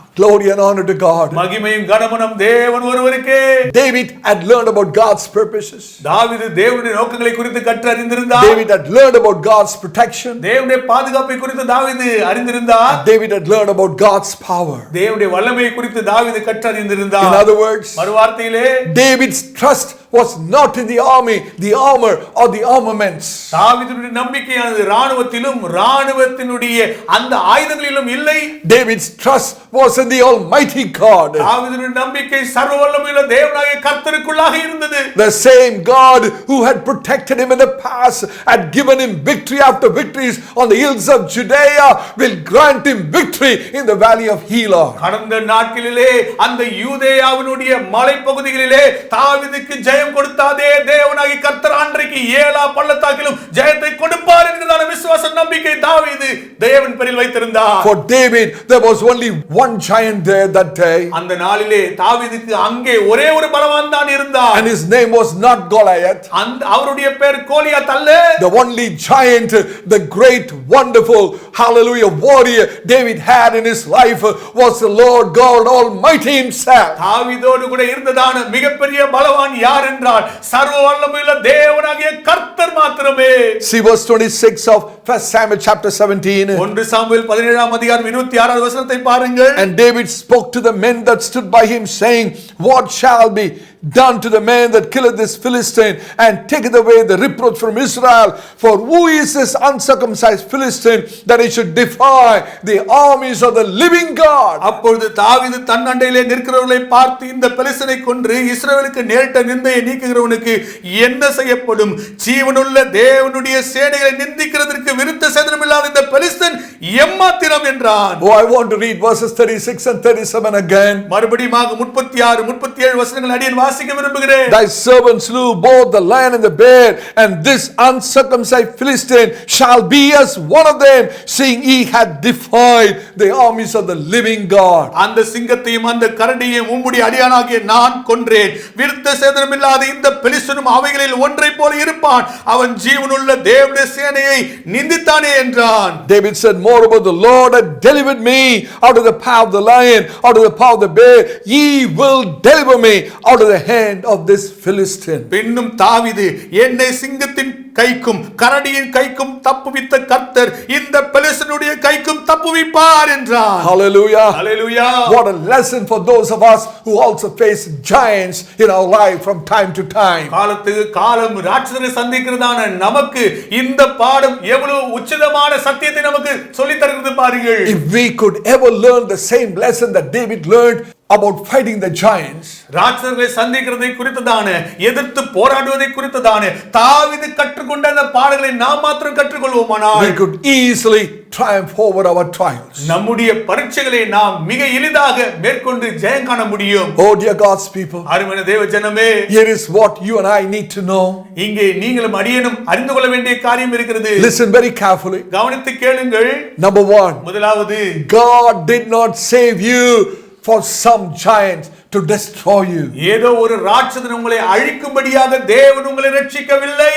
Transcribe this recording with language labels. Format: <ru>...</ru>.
<en>Glory and honor to God.</en> <ta>மகிமையும் கனமும் தேவன் ஒருவருக்கே.</ta> <en>David had learned about God's purposes.</en> <ta>தாவீது தேவனுடைய நோக்கங்களை குறித்து கற்று அறிந்திருந்தார்.</ta> <en>David had learned about God's protection.</en> <ta>தேவனுடைய பாதுகாப்பை குறித்து தாவீது அறிந்திருந்தார்.</ta> <en>David had learned about God's power.</en> <ta>தேவனுடைய வல்லமையை குறித்து தாவீது கற்று அறிந்திருந்தார்.</ta> <en>In other words,</en> <ta>மறுவார்த்தையிலே</ta> <en>David's trust was not in the army, the armor or the armaments.</en> <ta>தாவீதுடைய நம்பிக்கையானது ராணுவத்திலும் ராணுவத்தினுடைய அந்த ஆயுதங்களிலும் இல்லை.</ta> <en>David's trust was in the Almighty God.</en> <ta>தாவீதுடைய நம்பிக்கை சர்வ வல்லமையுள்ள தேவனாகிய கர்த்தருக்குள்ளாக இருந்தது.</ta> <en>The same God who had protected him in the past, had given him victory after victories on the hills of Judea, will grant him victory in the valley of Elah.</en> <ta>கடந்த நாட்களிலே அந்த யூதேயாவினுடைய மலைப்பகுதிகளிலே தாவீதுக்கு ஜெயம் கொடுத்தாதே தேவனாகிய கர்த்தர் அன்றைக்கு ஏலா பள்ளத்தாக்கிலும் ஜெயத்தை கொடுப்பார் என்கிறதான விசுவாச நம்பிக்கை தாவீது தேவன் பேரில் வைத்திருந்தார்.</ta> <en>For David, there was only one giant there that day,</en> <ta>அந்த நாளிலே தாவீதுக்கு அங்கே ஒரே ஒரு பலவான் தான் இருந்தார்.</ta> <en>and his name was not Goliath.</en> <ta>அந்த அவருடைய பேர் கோலியாத் அல்ல.</ta> <en>The only giant, the great, wonderful, hallelujah, warrior David had in his life was the Lord God Almighty himself.</en> <ta>தாவீதோடு கூட இருந்ததான மிகப்பெரிய பலவான் யார் என்றால் சர்வ வல்லமையுள்ள தேவனாகிய கர்த்தர் மாத்திரமே.</ta> <en>See verse 26 of 1 Samuel chapter 17.</en> <ta>1 Samuel 17ஆம் அதிகாரம் 26வது வசனத்தை பாருங்கள்.</ta> <en>And David spoke to the men that stood by him, saying, what shall be done to the man that killeth this Philistine and taketh away the reproach from Israel? For who is this uncircumcised Philistine that he should defy the armies of the living God?</en> <ta>அப்பொழுது தாவீது தன் அண்டையிலே நிற்கிறவர்களை பார்த்து, இந்த பெலிஸ்தனை கொன்று இஸ்ரவேலுக்கு நேரிட்ட நிந்தையை நீக்குகிறவனுக்கு என்ன செய்யப்படும்? ஜீவனுள்ள தேவனுடைய சேனைகளை நிந்திக்கிறதற்கு விருத்த சேதனமில்லாத இந்த பெலிஸ்தன் எம்மாத்திரம் என்றான்.</ta> <en>Oh, I want to read verses 36 and 37 again.</en> <ta>மறுபடியும் 36 37 வசனங்கள் அடியேன் வாசிக்க விரும்புகிறேன்.</ta> <en>Thy servant slew both the lion and the bear, and this uncircumcised Philistine shall be as one of them, seeing he had defied the armies of the living God.</en> <ta>அந்த சிங்கத்தையும் அந்த கரடியையும் உம்முடைய அடியானாகிய நான் கொன்றேன். விருத்த சேதனமில்லாத இந்த பெலிஸ்தனும் அவைகளில் ஒன்றை போல இருப்பான். அவன் ஜீவனுள்ள தேவனுடைய சேனையை நிந்தித்தானே என்றான்.</ta> <en>David said, moreover, the Lord had delivered me out of the power of the lion, out of the power of the bear. He will deliver me out of the hand of this Philistine.</en> <ta>பின்னும் தாவீது, என்னை சிங்கத்தின் கைக்கும் கரடியின் கைக்கும் தப்புவித்த கர்த்தர் இந்த பெலிஸ்தனுடைய கைக்கும் தப்புவிப்பார் என்றார்.</ta> <en>Hallelujah. Hallelujah. What a lesson for those of us who also face giants in our life from time to time.</en> <ta>காலத்துக்கு காலம் ராட்சசரை சந்திக்கிறதான நமக்கு இந்த பாடம் எவ்வளவு உச்சிதமான சத்தியத்தை நமக்கு சொல்லித் தருகிறது பாருங்கள்.</ta> <en>If we could ever learn the same lesson that David learned about fighting the giants,</en> <ta>ராட்சசர்களை சந்திக்கிறதை குறித்ததான எதிர்த்து போராடுவதை குறித்ததான தாவீது கற்றுக்கொண்ட அந்த பாடங்களை நாம் மாத்திரம் கற்றுக்கொள்வோமானால்</ta> <en>we could easily triumph over our trials.</en> <ta>நம்முடைய பரீட்சைகளை நாம் மிக எளிதாக மேற்கொண்டு ஜெயம் காண முடியும்.</ta> <en>Oh dear God's people,</en> <ta>அருமையான தேவ ஜனமே,</ta> <en>here is what you and I need to know.</en> <ta>இங்கே நீங்களும் அடியேனும் அறிந்து கொள்ள வேண்டிய காரியம் இருக்கிறது.</ta> <en>Listen very carefully.</en> <ta>கவனித்து கேளுங்கள்.</ta> <en>Number 1,</en> <ta>முதலாவது,</ta> <en>God did not save you for some giant to destroy you.</en> <ta>ஏதோ ஒரு ராட்சசன் உங்களை அழிக்கும்படியாக தேவன் உங்களை ரட்சிக்கவில்லை.</ta>